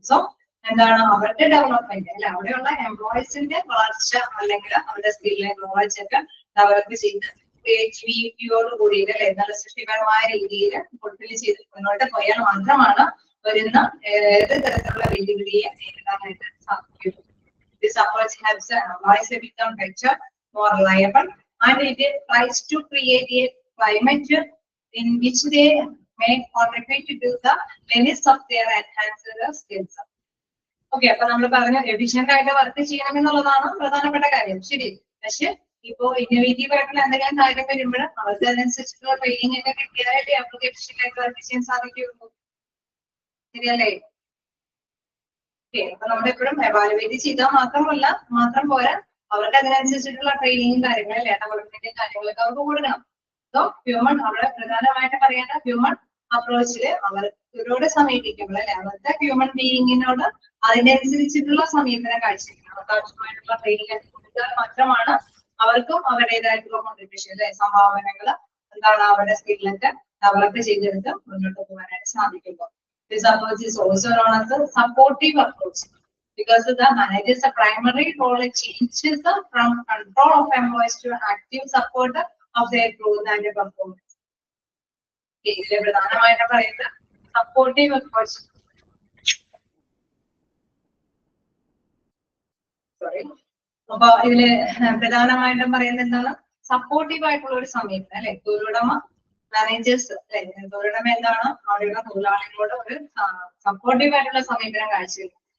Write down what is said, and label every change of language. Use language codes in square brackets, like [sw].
[ml] So എന്താണ് അവരുടെ development അല്ലെ, അവിടെയുള്ള എംപ്ലോയീസിന്റെ വളർച്ച അല്ലെങ്കിൽ അവരുടെ സ്കില്ല് നോളജ് ഒക്കെ ഡെവലപ്പ് ചെയ്ത് ക്രിയേറ്റിവിറ്റിയോട് കൂടിയിട്ട് അല്ലെ നല്ല സൃഷ്ടിപരമായ രീതിയിൽ ഫുൾഫിൽ ചെയ്ത് മുന്നോട്ട് പോയാൽ മാത്രമാണ് വരുന്ന ഏത് തരത്തിലുള്ള വെല്ലുവിളിയെ നേരിടാനായിട്ട് സാധിക്കും. [en] This approach helps employees become better, more reliable, and it tries to create a climate in which they may contribute to the limits of their enhanced skills. [ml] Okay, അപ്പൊ നമ്മൾ പറഞ്ഞു എഫിഷ്യന്റ് ആയിട്ട് വർക്ക് ചെയ്യണം എന്നുള്ളതാണ് പ്രധാനപ്പെട്ട കാര്യം, ശരി. പക്ഷെ ഇപ്പോ ഇന്നോവേറ്റീവ് ആയിട്ടുള്ള എന്തെങ്കിലും കാര്യം വരുമ്പോൾ അവർക്ക് അതിനനുസരിച്ചുള്ള ട്രെയിനിങ് ഒക്കെ കിട്ടിയാലേ അവർക്ക് എഫിഷ്യന്റ് ആയിട്ട് വർക്ക് ചെയ്യാൻ സാധിക്കുള്ളൂ, ശരിയല്ലേ? ഓക്കെ, അപ്പൊ നമ്മളെപ്പോഴും എവാലുവേറ്റ് ചെയ്താൽ മാത്രം പോരാ, അവർക്ക് അതിനനുസരിച്ചിട്ടുള്ള ട്രെയിനിങ്ങും കാര്യങ്ങളല്ലേ ഡെവലപ്മെന്റും കാര്യങ്ങളൊക്കെ അവർക്ക് കൊടുക്കണം. സോ ഹ്യൂമൻ അവിടെ പ്രധാനമായിട്ട് പറയാൻ ഹ്യൂമൻ അപ്രോച്ചില് അവരോട് സമീപിക്കുമ്പോൾ അല്ലെ അവരുടെ ഹ്യൂമൻ ബീയിങ്ങിനോട് അതിന്റെ അനുസരിച്ചിട്ടുള്ള സമീപനം കാഴ്ചവെക്കണം. അവർക്ക് ആവശ്യമായിട്ടുള്ള ട്രെയിനിങ് കൊടുത്താൽ മാത്രമാണ് അവർക്കും അവരുടേതായിട്ടുള്ള കോൺട്രിബ്യൂഷൻ അല്ലെ സംഭാവനകൾ എന്താണ് അവരുടെ സ്കില്ലൊക്കെ ഡെവലപ്പ് ചെയ്തെടുത്ത് മുന്നോട്ട് പോകാനായിട്ട് സാധിക്കുമ്പോൾ. [en] This approach is also known as a supportive approach because the manager's primary role changes from control of employees to active support of their growth and performance. [ml] ഇതിലെ പ്രധാനമായിട്ട് പറയുന്നത് സപ്പോർട്ടീവ് അപ്രോച്ച്. സോറി, അപ്പൊ ഇതില് പ്രധാനമായിട്ടും പറയുന്നത് എന്താണ്? സപ്പോർട്ടീവ് ആയിട്ടുള്ള ഒരു സമീപനം അല്ലെ. തൊഴിലുടമ മാനേജേഴ്സ് അല്ലെ, തൊഴിലുടമ എന്താണ് അവിടെയുള്ള തൊഴിലാളികളോട് ഒരു സപ്പോർട്ടീവ് ആയിട്ടുള്ള സമീപനം കാഴ്ചവെക്കും.